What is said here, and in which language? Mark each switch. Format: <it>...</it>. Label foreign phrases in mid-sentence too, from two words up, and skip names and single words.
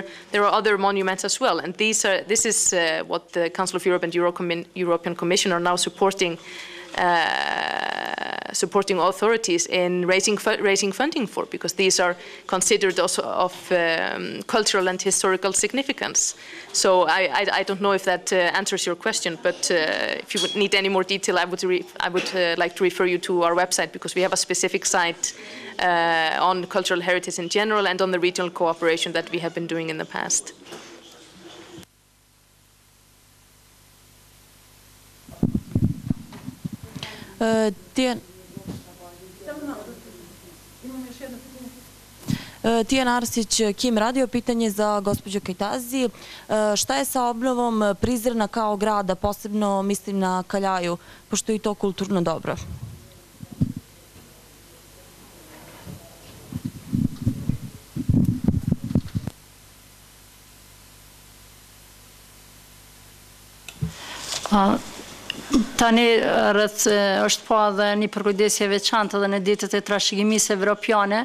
<en>There are other monuments as well. And this is what the Council of Europe and European Commission are now supporting authorities in raising funding for, because these are considered also of cultural and historical significance. So I don't know if that answers your question, but if you would need any more detail, I would like to refer you to our website, because we have a specific site on cultural heritage in general and on the regional cooperation that we have been doing in the past.</en> <sr>Tijan Arsić, Kim radio, pitanje za gospođu Kajtazi. Šta je sa obnovom Prizrena kao grada, posebno mislim na Kaljaju, pošto je i to kulturno dobro?</sr> <sq>Tani është po edhe një përkujdesje veçantë edhe në ditët e trashëgimisë evropiane.</sq>